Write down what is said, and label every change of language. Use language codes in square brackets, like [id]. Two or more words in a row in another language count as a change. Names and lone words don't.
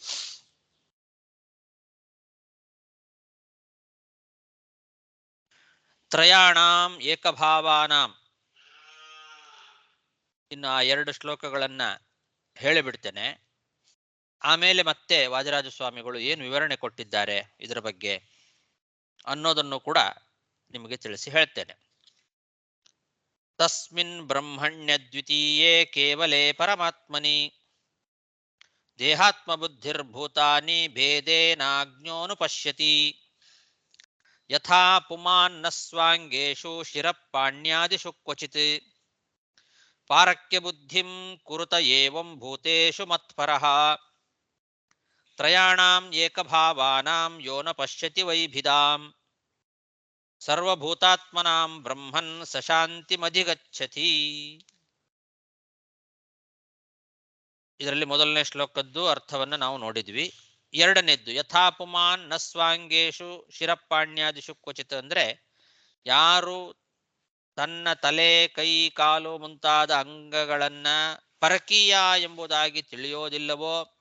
[sa] ತ್ರಯಾಣಾಂ ಏಕಭಾವಾನಾಂ. [kn] ಇನ್ನು ಆ 2 ಶ್ಲೋಕಗಳನ್ನ ಹೇಳಿಬಿಡ್ತೇನೆ. ಆಮೇಲೆ ಮತ್ತೆ ವಾದಿರಾಜ ಸ್ವಾಮಿಗಳು ಏನು ವಿವರಣೆ ಕೊಟ್ಟಿದ್ದಾರೆ ಇದರ ಬಗ್ಗೆ ಅನ್ನೋದನ್ನು ಕೂಡ ನಿಮಗೆ ತಿಳಿಸಿ ಹೇಳ್ತೇನೆ. [sa] ತಸ್ಮಿನ್ ಬ್ರಹ್ಮಣ್ಯ ದ್ವಿತೀಯೇ ಕೇವಲೇ ಪರಮಾತ್ಮನಿ ದೇಹಾತ್ಮ ಬುದ್ಧಿರ್ಭೂತಾನಿ ಭೇದೇನಾಜ್ಞೋನುಪಶ್ಯತಿ ಯಥಾ ಪುಮಾನ್ನ ಸ್ವಾಂಗೇಶು ಶಿರಪ್ಪಾಣ್ಯಾದಿಷು ಕ್ವಚಿತ್ ಪಾರಕ್ಯ ಬುದ್ಧಿಂ ಕುರುತ ಏವಂ ಭೂತೇಷು ಮತ್ಪರಃ ತ್ರಯಾಣಾಂ ಏಕಭಾವಾನಾಂ ಯೋ ನ ಪಶ್ಯತಿ ವೈಭಿದಾಂ ಸರ್ವಭೂತಾತ್ಮನಾಂ ಬ್ರಹ್ಮನ್ ಸಶಾಂತಿಮಧಿಗಚ್ಚತಿ. [kn] ಇದರಲ್ಲಿ ಮೊದಲನೇ ಶ್ಲೋಕದ್ದು ಅರ್ಥವನ್ನು ನಾವು ನೋಡಿದ್ವಿ. ಎರಡನೇದ್ದು [sa] ಯಥಾ ಪುಮಾನ್ ನ ಸ್ವಾಂಗೇಶು ಶಿರಪ್ಪಾಣ್ಯಾದಿಷು ಕ್ವಚಿತ್, [kn] ಅಂದ್ರೆ ಯಾರು ತನ್ನ ತಲೆ ಕೈ ಕಾಲು ಮುಂತಾದ ಅಂಗಗಳನ್ನ ಪರಕೀಯ ಎಂಬುದಾಗಿ ತಿಳಿಯೋದಿಲ್ಲವೋ,